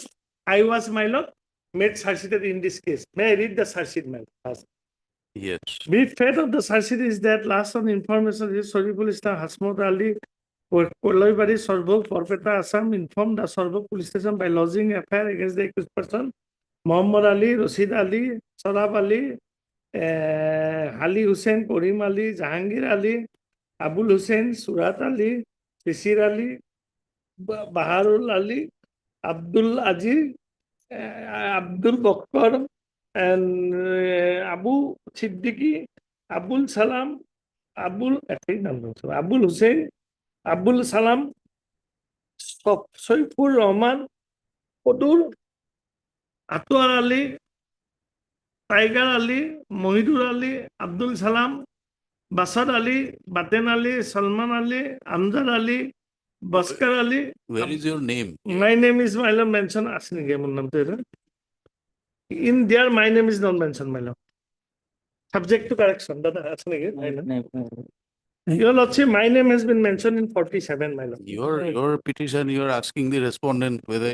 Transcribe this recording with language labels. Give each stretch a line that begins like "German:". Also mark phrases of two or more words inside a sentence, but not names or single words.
English: I was, my lord, made charge sheet in this case. May I read the charge sheet, my lord? Yes. Brief fate of the charge sheet is that last on information is Sariful Islam Hasmut Ali or Koloibari Sorbok, Porpeta Assam informed the Sorbok police station by lodging a FIR against the accused person, Muhammad Ali, Rashid Ali, Sarab Ali, Ali Hussain, Karim Ali, Jahangir Ali, Abul Hussain, Surat Ali, Sisir Ali, Baharul Ali, Abdul Aziz, Abdul Bakkar, and Abu Siddiqui, Abul Salam, Abul Hussain, Abul Salam, Soifur Rahman, Kodur, Atwar Ali, Tiger Ali, Mohidur Ali, Abdul Salam, Basar Ali, Baten Ali, Salman Ali, Amjad Ali, Baskar Ali. Where is your name? My name is my lord mentioned in there. My name is not mentioned, my lord. Subject to correction. Your lordship, my name has been mentioned in 47, my lord. Your petition, you are asking the respondent whether